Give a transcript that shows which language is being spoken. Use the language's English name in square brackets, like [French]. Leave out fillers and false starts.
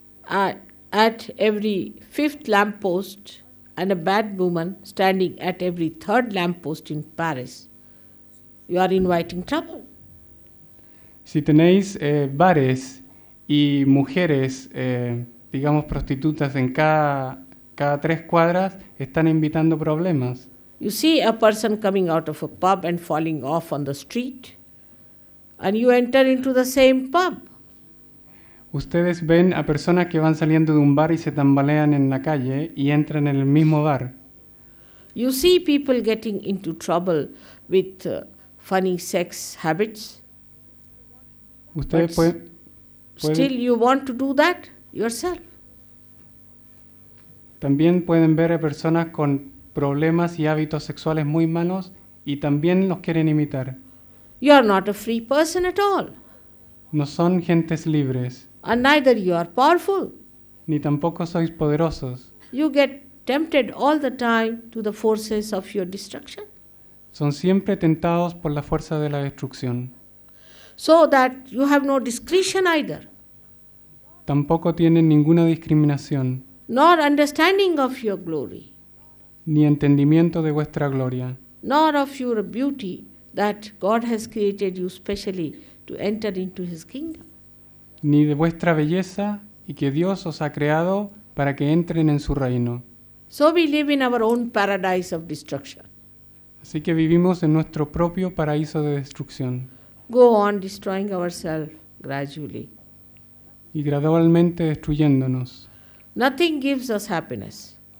[English] at every fifth lamppost and a bad woman standing at every third lamppost in Paris, you are inviting trouble. [Spanish] Si tenéis bares y mujeres, digamos prostitutas en cada 3 cuadras, están invitando problemas. [English] You see a person coming out of a pub and falling off on the street, and you enter into the same pub. [Spanish] Ustedes ven a personas que van saliendo de un bar y se tambalean en la calle y entran en el mismo bar. [English] You see people getting into trouble with funny sex habits. [Spanish] Ustedes pueden [English] Still you want to do that yourself. [Spanish] también pueden ver a personas con problemas y hábitos sexuales muy malos y también los quieren imitar. [English] You are not a free person at all, [Spanish] No son gentes libres, [English] and neither you are powerful. [Spanish] ni tampoco sois poderosos. [English] You get tempted all the time to the forces of your destruction, [Spanish] Son siempre tentados por la fuerza de la destrucción. [English] so that you have no discretion either, [Spanish] Tampoco tienen ninguna discriminación, [English] nor understanding of your glory, [Spanish] ni entendimiento de vuestra gloria, [English] nor of your beauty that God has created you specially to enter into His kingdom. [Spanish] ni de vuestra belleza y que Dios os ha creado para que entren en su reino. [English] So we live in our own paradise of destruction. [Spanish] Así que vivimos en nuestro propio paraíso de destrucción [English] Go on destroying ourselves gradually. [Spanish] y gradualmente destruyéndonos. [English] Nothing gives us happiness.